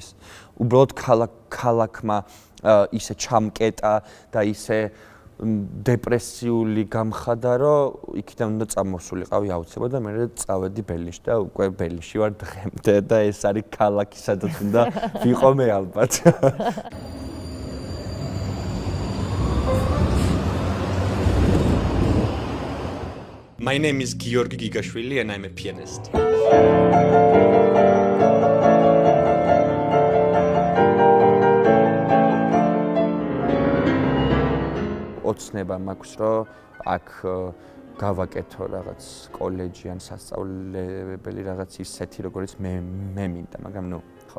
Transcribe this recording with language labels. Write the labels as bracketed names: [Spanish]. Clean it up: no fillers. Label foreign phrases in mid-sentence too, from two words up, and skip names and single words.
[Georgian] უბრალოდ ქალაქმა ისე ჩამკეტა და ისე დეპრესიული გამხადა რომ იქიდან უნდა წამოსულიყავი აუცილებლად და მე წავედი ბერლინში და უკვე ბერლინში ვარ დღემდე და ეს არის ქალაქი სადაც უნდა ვიყო მე ალბათ. [English] My name is Georgi Gigashvili and I'm a pianist. [Georgian] ოცნება მაქვს რომ აქ გავაკეთო რაღაც კოლეჯი ან სასწავლებელი რაღაც ისეთი როგორც მე მინდა, მაგრამ ნუ ხო.